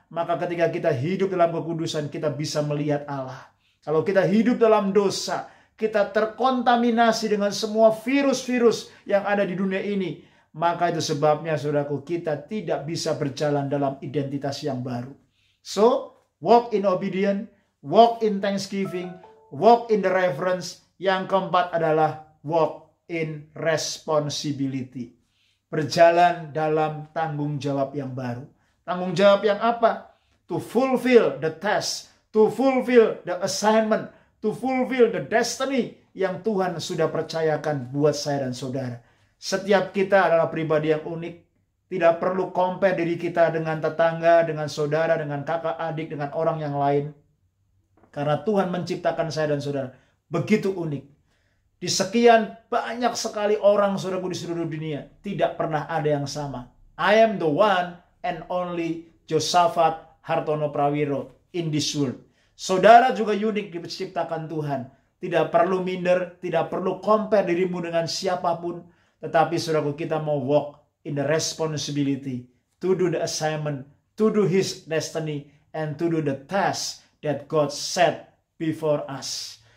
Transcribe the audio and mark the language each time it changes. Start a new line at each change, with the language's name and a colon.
Indonesian: Maka ketika kita hidup dalam kekudusan, kita bisa melihat Allah. Kalau kita hidup dalam dosa, kita terkontaminasi dengan semua virus-virus yang ada di dunia ini. Maka itu sebabnya, saudaraku, kita tidak bisa berjalan dalam identitas yang baru.
English: So, walk in obedience, walk in thanksgiving, walk in the reverence.
Indonesian: Yang keempat adalah
English: walk in responsibility.
Indonesian: Berjalan dalam tanggung jawab yang baru. Tanggung jawab yang apa?
English: To fulfill the task, to fulfill the assignment, to fulfill the destiny
Indonesian: yang Tuhan sudah percayakan buat saya dan saudara. Setiap kita adalah pribadi yang unik. Tidak perlu compare diri kita dengan tetangga, dengan saudara, dengan kakak adik, dengan orang yang lain. Karena Tuhan menciptakan saya dan saudara begitu unik. Di sekian banyak sekali orang, saudaraku, di seluruh dunia, tidak pernah ada yang sama.
English: I am the one and only Josaphat Hartono Prawiro in this world.
Indonesian: Saudara juga unik diciptakan Tuhan. Tidak perlu minder, tidak perlu compare dirimu dengan siapapun. Tetapi saudaraku, kita mau
English: walk in the responsibility to do the assignment, to do His destiny, and to do the task that God set before us.